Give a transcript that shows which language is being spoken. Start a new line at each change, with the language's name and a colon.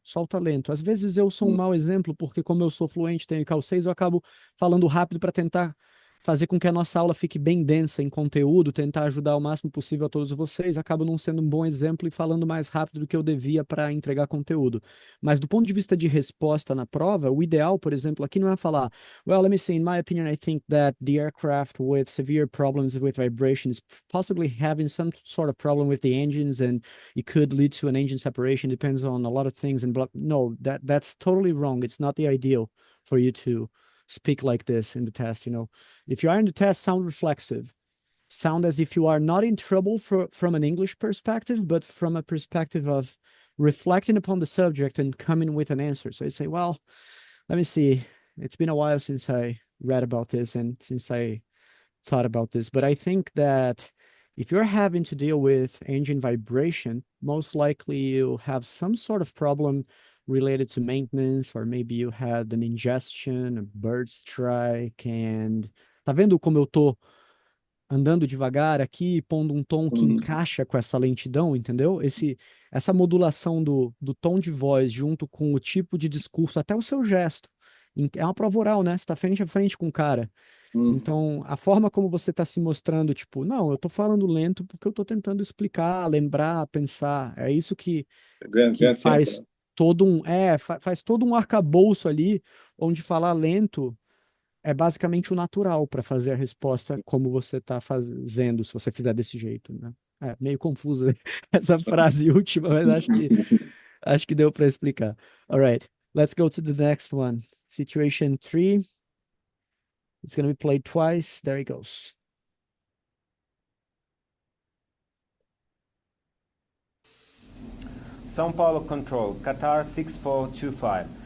Portuguese: Solta lento. Às vezes eu sou um Hum, mau exemplo, porque como eu sou fluente, tenho cal 6, eu acabo falando rápido para tentar fazer com que a nossa aula fique bem densa em conteúdo, tentar ajudar o máximo possível a todos vocês. Acabo não sendo um bom exemplo e falando mais rápido do que eu devia para entregar conteúdo. Mas do ponto de vista de resposta na prova, o ideal, por exemplo, aqui não é falar,
English: well, let me see, in my opinion, I think that the aircraft with severe problems with vibration is possibly having some sort of problem with the engines and it could lead to an engine separation, depends on a lot of things and blah. No, that's totally wrong. It's not the ideal for you to speak like this in the test, you know. If you are in the test, sound reflexive. Sound as if you are not in trouble from an English perspective, but from a perspective of reflecting upon the subject and coming with an answer. So you say, well, let me see. It's been a while since I read about this and since I thought about this, but I think that if you're having to deal with engine vibration, most likely you have some sort of problem related to maintenance, or maybe you had an ingestion, a bird strike, and
Portuguese: tá vendo como eu tô andando devagar aqui, pondo um tom que hum, encaixa com essa lentidão, entendeu? Essa modulação do tom de voz junto com o tipo de discurso, até o seu gesto. É uma prova oral, né? Você está frente a frente com o cara. hum. Então, a forma como você está se mostrando, tipo, não, eu tô falando lento porque eu tô tentando explicar, lembrar, pensar. É isso que Ganha tempo, faz né? faz todo um arcabouço ali, onde falar lento é basicamente o natural para fazer a resposta como você está fazendo, se você fizer desse jeito, né? É meio confusa essa frase última, mas acho que deu para explicar.
English: All right, let's go to the next one. Situation 3. It's going to be played twice. There he goes. São Paulo Control, Qatar 6425.